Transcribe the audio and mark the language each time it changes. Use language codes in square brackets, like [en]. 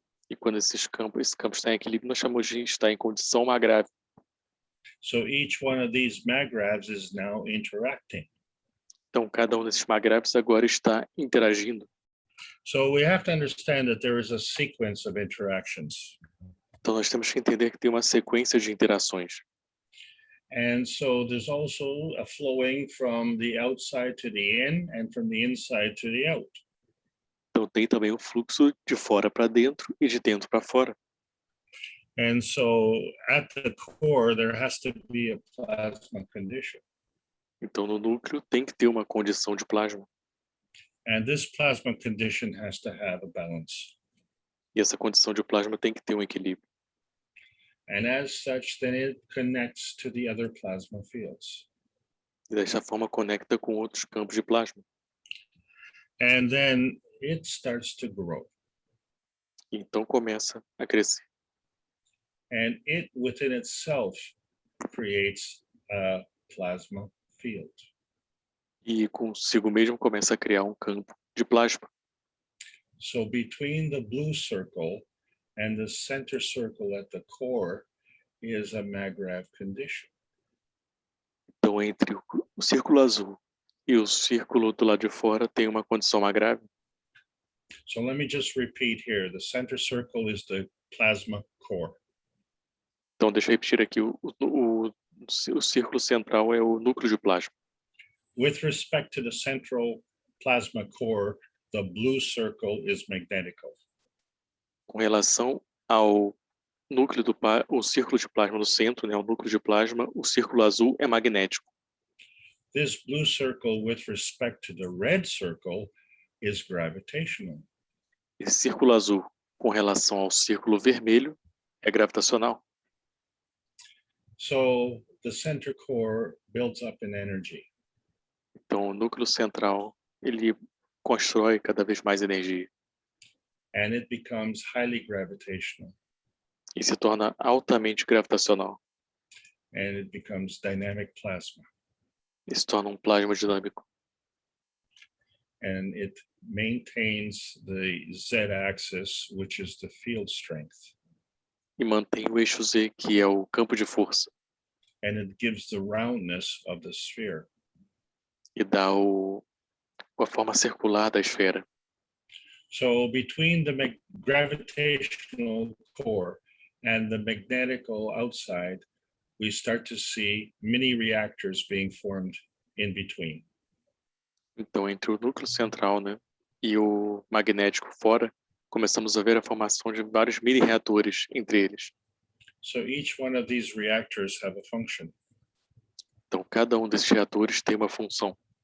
[pt] E quando esse campo está em equilíbrio, nós chamamos de estar em condição magrave. [en] So each one of these magravs is now interacting. [pt] Então, cada um desses magraves agora está interagindo. [en] So we have to understand that there is a sequence of interactions. [pt] Então, nós temos que entender que tem uma sequência de interações. [en] And so there's also a flowing from the outside to the in and from the inside to the out. [pt] Então, tem também o fluxo de fora para dentro e de dentro para fora. [en] And so at the core, there has to be a plasma condition. [pt] Então, no núcleo tem que ter uma condição de plasma. [en] And this plasma condition has to have a balance. [pt] E essa condição de plasma tem que ter um equilíbrio. [en] And as such, then it connects to the other plasma fields. [pt] E dessa forma conecta com outros campos de plasma. [en] And then it starts to grow. [pt] E então começa a crescer. [en] and it within itself creates a plasma field. [pt] E consigo mesmo começa a criar um campo de plasma. [en] So between the blue circle and the center circle at the core is a MAGRAV condition. [pt] Então, entre o círculo azul e o círculo do lado de fora tem uma condição mais grave. [en] So let me just repeat here. The center circle is the plasma core. [pt] Então, deixa eu repetir aqui, o círculo central é o núcleo de plasma. [en] With respect to the central plasma core, the blue circle is magnetical. [pt] Com relação ao núcleo o círculo de plasma no centro, né, o núcleo de plasma, o círculo azul é magnético. [en] This blue circle with respect to the red circle is gravitational. [pt] Esse círculo azul com relação ao círculo vermelho é gravitacional. [en] So the center core builds up in energy. [pt] Então, o núcleo central, ele constrói cada vez mais energia. [en] And it becomes highly gravitational. [pt] E se torna altamente gravitacional. [en] And it becomes dynamic plasma. [pt] E se torna um plasma dinâmico. [en] And it maintains the z-axis, which is the field strength. [pt] E mantém o eixo Z, que é o campo de força. [en] And it gives the roundness of the sphere. [pt] E dá a forma circular da esfera. [en] So between the gravitational core and the magnetical outside, we start to see mini reactors being formed in between. [pt] Então, entre o núcleo central, né, e o magnético fora, começamos a ver a formação de vários mini reatores entre eles. [en] So each one of these reactors have a function. [pt] Então, cada um desses reatores tem uma função.